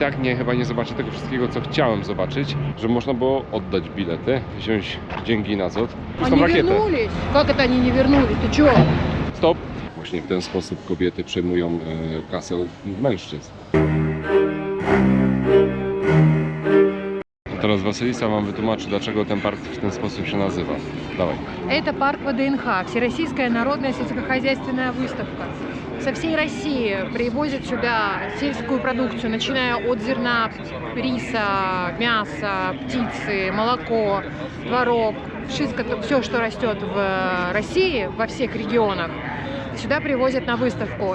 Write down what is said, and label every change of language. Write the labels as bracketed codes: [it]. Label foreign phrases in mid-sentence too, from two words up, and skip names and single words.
[pl] Tak, chyba nie zobaczę tego wszystkiego, co chciałem zobaczyć, że można było oddać bilety, wziąć dzięki na ZOT. [ru] Они вернулись? Как это они не вернулись? Ты чё? Stop! [pl] Właśnie w ten sposób kobiety przejmują kasę od mężczyzn. Teraz Wasylisa wam wytłumaczy, dlaczego ten park w ten sposób się nazywa. Dawaj. [ru] Это парк ВДНХ, Всероссийская народная сельскохозяйственная выставка. Со всей России привозят сюда сельскую продукцию, начиная от зерна, риса, мяса, птицы, молоко, творог, все, что растет в России, во всех регионах, сюда привозят на выставку.